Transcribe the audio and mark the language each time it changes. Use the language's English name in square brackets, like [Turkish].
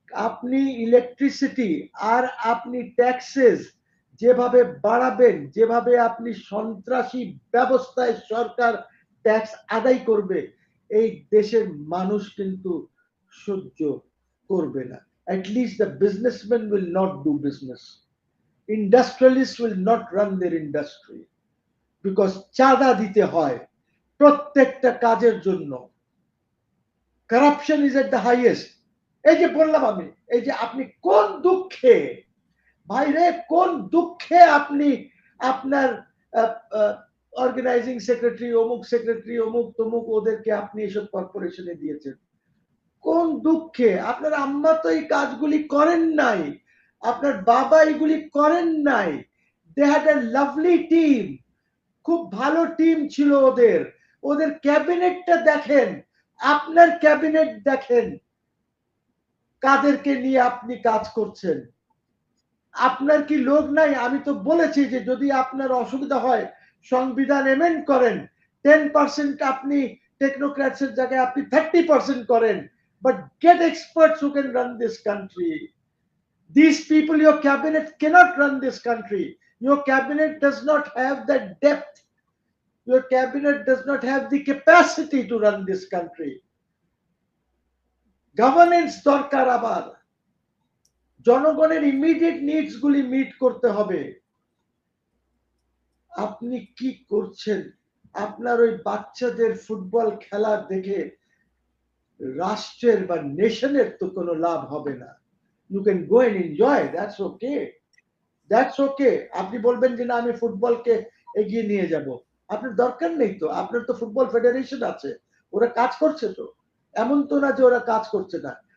[Bangla] আপনি ইলেকট্রিসিটি আর আপনি ট্যাক্সেস যেভাবে বাড়াবেন, যেভাবে আপনি সন্ত্রাসী ব্যবস্থায় সরকার ট্যাক্স আদায় করবে, এই দেশের মানুষ কিন্তু সহ্য করবে না। [English] At least the businessmen will not do business. Industrialists will not run their industry. [Bangla] Because চাঁদা দিতে হয় প্রত্যেকটা কাজের জন্য। [English] Corruption is at the highest. [Bangla] এই যে বললাম আমি, এই যে আপনি কোন দুঃখে, ভাইরে কোন দুঃখে আপনি আপনার অর্গানাইজিং সেক্রেটারি, অমুক তমুক ওদেরকে আপনি এসব কর্পোরেশনে দিয়েছেন। কোন দুঃখে? আপনার আম্মা তো এই কাজগুলি করেন নাই, আপনার বাবা এগুলি করেন নাই। [English] they had a lovely team, [Bangla] খুব ভালো টিম ছিল ওদের ক্যাবিনেটটা দেখেন, আপনার ক্যাবিনেট দেখেন, কাদেরকে নিয়ে আপনি কাজ করছেন। আপনার কি লোক নাই? আমি তো বলেছি যে যদি আপনার অসুবিধা হয় সংবিধান এমেন্ড করেন, 10% আপনি টেকনোক্র্যাটসের জায়গায় আপনি 30% করেন, [English] but get experts who can run this country. These people, your cabinet cannot run this country. Your cabinet does not have that depth. Your cabinet does not have the capacity to run this country. [Bangla] Governance দরকার, আবার জনগণের immediate needs গুলি meet করতে হবে। আপনি কি করছেন? আপনার ওই বাচ্চাদের ফুটবল খেলা দেখে রাষ্ট্রের বা নেশনের তো কোনো লাভ হবে না। [English] You can go and enjoy, that's okay. That's okay. [Bangla] আপনি বলবেন যে না আমি ফুটবলকে এগিয়ে নিয়ে যাব, আপনার দরকার নেই তো। আপনার তো ফুটবল ফেডারেশন আছে, ওরা কাজ করছে তো, এমন তো না যে ওরা কাজ করছে না।